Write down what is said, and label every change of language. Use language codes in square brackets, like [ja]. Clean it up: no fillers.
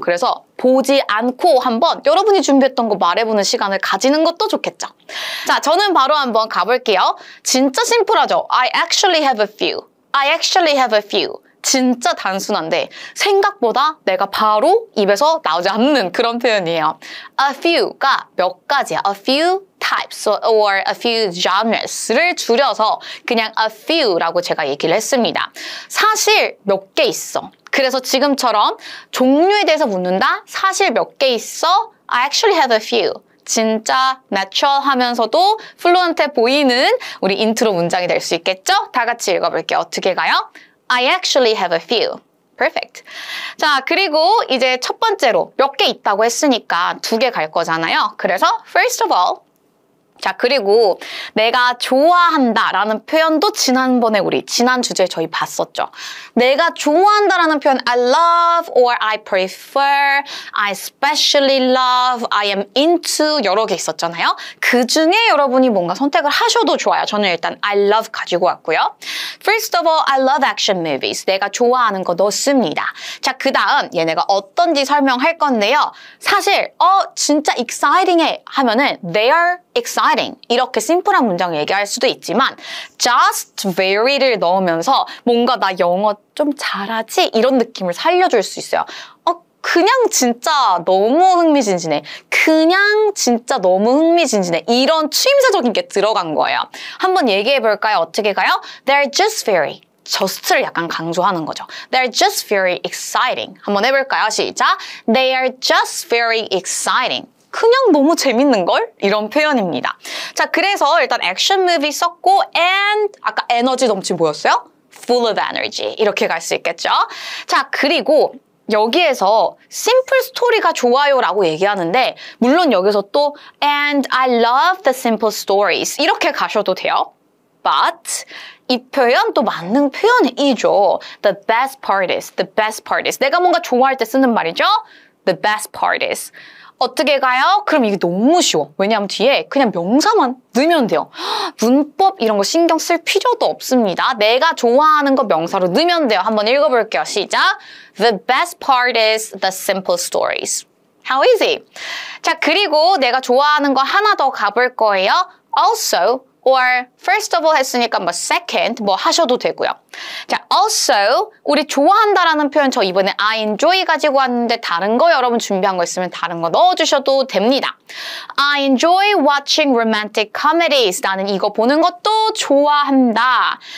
[ko] 그래서 보지 않고 한번 여러분이 준비했던 거 말해보는 시간을 가지는 것도 좋겠죠. 자, 저는 바로 한번 가볼게요. 진짜 심플하죠? [en] I actually have a few. I actually have a few. [ko] 진짜 단순한데 생각보다 내가 바로 입에서 나오지 않는 그런 표현이에요. A few가 몇 가지야. [en] A few types or a few genres를 [ko] 줄여서 그냥 [en] a few라고 [ko] 제가 얘기를 했습니다. 사실 몇 개 있어. 그래서 지금처럼 종류에 대해서 묻는다? 사실 몇 개 있어? [en] I actually have a few. [ko] 진짜 내추럴 하면서도 플루언트해 보이는 우리 인트로 문장이 될 수 있겠죠? 다 같이 읽어볼게요. 어떻게 가요? [en] I actually have a few. Perfect. [ko] 자, 그리고 이제 첫 번째로 몇 개 있다고 했으니까 2개 갈 거잖아요. 그래서 [en] first of all, [ko] 자, 그리고 내가 좋아한다라는 표현도 지난번에 우리 지난 주제에 저희 봤었죠. 내가 좋아한다라는 표현 [en] I love or I prefer, I especially love, I am into [ko] 여러 개 있었잖아요. 그 중에 여러분이 뭔가 선택을 하셔도 좋아요. 저는 일단 [en] I love [ko] 가지고 왔고요. [en] First of all, I love action movies. [ko] 내가 좋아하는 거 넣습니다. 자, 그 다음 얘네가 어떤지 설명할 건데요. 사실 진짜 exciting해 하면은 [en] they are exciting [ko] 이렇게 심플한 문장을 얘기할 수도 있지만 [en] just very [ko] 를 넣으면서 뭔가 나 영어 좀 잘하지? 이런 느낌을 살려줄 수 있어요. 그냥 진짜 너무 흥미진진해. 그냥 진짜 너무 흥미진진해. 이런 추임새적인 게 들어간 거예요. 한번 얘기해 볼까요? 어떻게 가요? [en] They're just very. [ko] just를 약간 강조하는 거죠. [en] They're just very exciting. [ko] 한번 해볼까요? 시작. [en] They are just very exciting. [ko] 그냥 너무 재밌는걸? 이런 표현입니다. 자, 그래서 일단 액션 무비 썼고 and 아까 에너지 넘치 뭐였어요? [en] full of energy. [ko] 이렇게 갈 수 있겠죠? 자, 그리고 여기에서 simple story가 좋아요라고 얘기하는데 물론 여기서 또 [en] and I love the simple stories [ko] 이렇게 가셔도 돼요. But 이 표현 또 맞는 표현이죠. [en] The best part is, the best part is. [ko] 내가 뭔가 좋아할 때 쓰는 말이죠. [en] The best part is. [ko] 어떻게 가요? 그럼 이게 너무 쉬워. 왜냐하면 뒤에 그냥 명사만 넣으면 돼요. 문법 이런 거 신경 쓸 필요도 없습니다. 내가 좋아하는 거 명사로 넣으면 돼요. 한번 읽어볼게요. 시작. [en] The best part is the simple stories. How easy? [ko] 자, 그리고 내가 좋아하는 거 하나 더 가볼 거예요. [en] Also, or first of all [ko] 했으니까 뭐 second 뭐 하셔도 되고요. 자, also 우리 좋아한다라는 표현 저 이번에 [en] I enjoy [ko] 가지고 왔는데 다른 거 여러분 준비한 거 있으면 다른 거 넣어주셔도 됩니다. [en] I enjoy watching romantic comedies. [ko] 나는 이거 보는 것도 좋아한다.